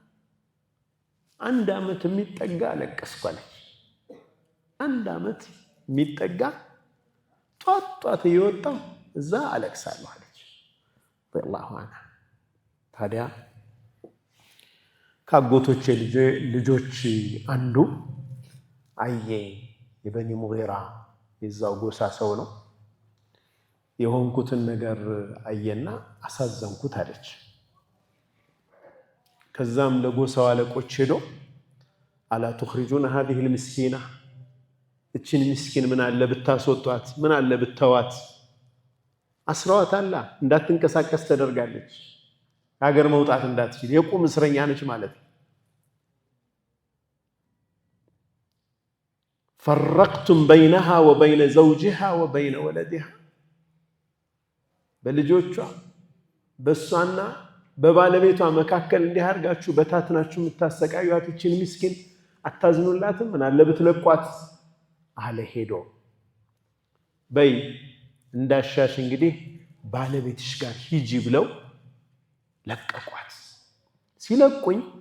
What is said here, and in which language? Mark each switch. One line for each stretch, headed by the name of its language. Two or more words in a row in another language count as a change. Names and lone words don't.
Amharic: 1 ዓመት የሚጠጋ አለቀስኩ አለች። 1 ዓመት የሚጠጋ ጧት እየወጣሁ እዛ አለቅሳለሁ አለች
Arabic: رضي الله عنها።
Amharic: ታዲያ ካጎቶቼ ልጆች አንዱ አየ የበኒ ሙጊራ የዛው ጎሳ ሰው ነው። የሆንኩትን ነገር አየና አሳዘንኩት አለች። ከዛም ለጎሳው አለቆች ሄዶ አላ
Arabic: تخرجون هذه المسكينة
Amharic: እችን ምስኪን ምን አለ ብታስወጧት፣ ምን አለ ብተዋት። አስራዋት አላ እንዳትንቀሳቀስ ተደርጋለች። ሀገር መውጣት እንዳትችል የቁም እስረኛ ነች ማለት ነው።
Arabic: فرقتم بينها وبين زوجها وبين ولدها
Amharic: በልጆቿ በሷና በባለቤቷ መካከል እንዲህ አርጋችሁ በታትናችሁ የምታሰቃዩት እችን ምስኪን አታዝኑላትም? ምን አለ ብትለቋት አለ። ሄዶ በይ እንዳሻሽ እንግዲህ ባለቤትሽ ጋር ሂጂ ብለው ለቀቋት። ሲለቁኝ